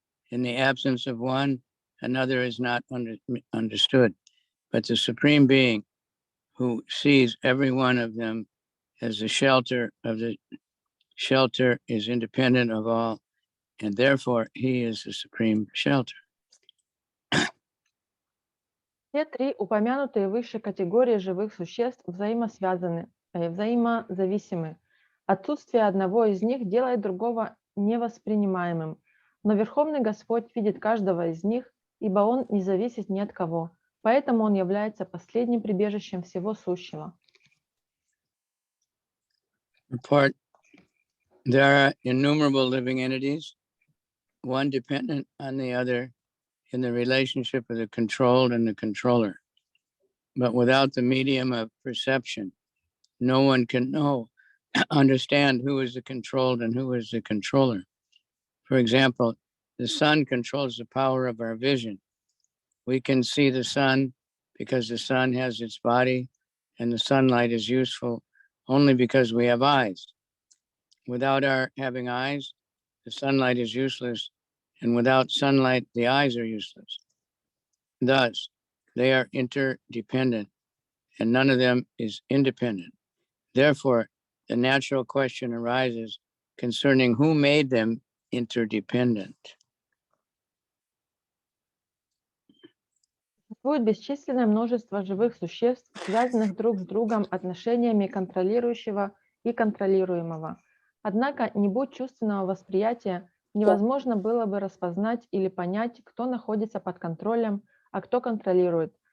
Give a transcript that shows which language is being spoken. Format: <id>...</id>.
<en>In the absence of one, another is not understood. But the Supreme Being, who sees every one of them as the shelter of the shelter, is independent of all, and therefore he is the supreme shelter.</en> <ru>Все три упомянутые выше категории живых существ взаимозависимы. Отсутствие одного из них делает другого невоспринимаемым. Но Верховный Господь видит каждого из них, ибо Он не зависит ни от кого. Поэтому Он является последним прибежищем всего сущего.</ru> <en>Report: there are innumerable living entities, one dependent on the other in the relationship of the controlled and the controller. But without the medium of perception, no one can understand who is the controlled and who is the controller. For example, the sun controls the power of our vision. We can see the sun because the sun has its body, and the sunlight is useful only because we have eyes. Without our having eyes, the sunlight is useless, and without sunlight, the eyes are useless. Thus, they are interdependent, and none of them is independent. Therefore, the natural question arises concerning who made them interdependent.</en> <ru>Существует бесчисленное множество живых существ, связанных друг с другом отношениями контролирующего и контролируемого. Однако, не будь чувственного восприятия, невозможно было бы распознать или понять, кто находится под контролем, а кто контролирует.</ru>